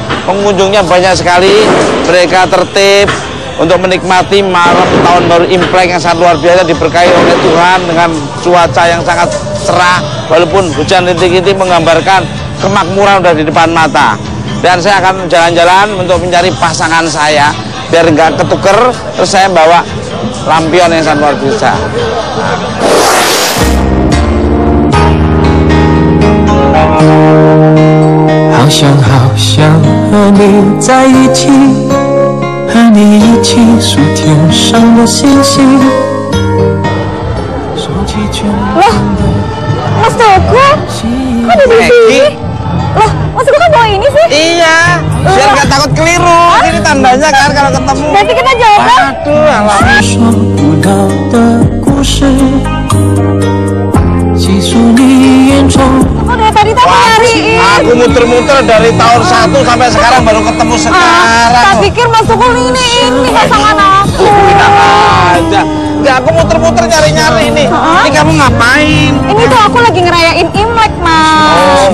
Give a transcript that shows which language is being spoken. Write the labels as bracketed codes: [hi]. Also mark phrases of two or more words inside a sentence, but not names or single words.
[id] Pengunjungnya banyak sekali, mereka tertib untuk menikmati malam tahun baru Imlek yang sangat luar biasa, diberkahi oleh Tuhan dengan cuaca yang sangat cerah, walaupun hujan rintik-rintik menggambarkan kemakmuran udah di depan mata. Dan saya akan jalan-jalan untuk mencari pasangan saya biar nggak ketuker, terus saya bawa lampion yang sangat luar biasa. [zh] 好想和你在一起，和你一起数天上的星星。 [id] Loh, Mas Tukul, kok ada di sini? Loh, Mas Tukul kan bawa ini sih? Iya, biar nggak takut keliru. Ini tandanya kan kalau ketemu. Berarti kita jodoh. Aduh, alamak. [zh] 说不到的故事，细数你眼中。 [id] Kok dari tadi tak nyariin? Aku muter-muter dari tahun 1 sampai sekarang baru ketemu sekarang. Tak pikir Mas Tukul ini pasangan aku. Enak aja. Enggak, aku muter-muter nyari-nyari ini. Ini kamu ngapain? Ini tuh aku lagi ngerayain Imlek, Mas.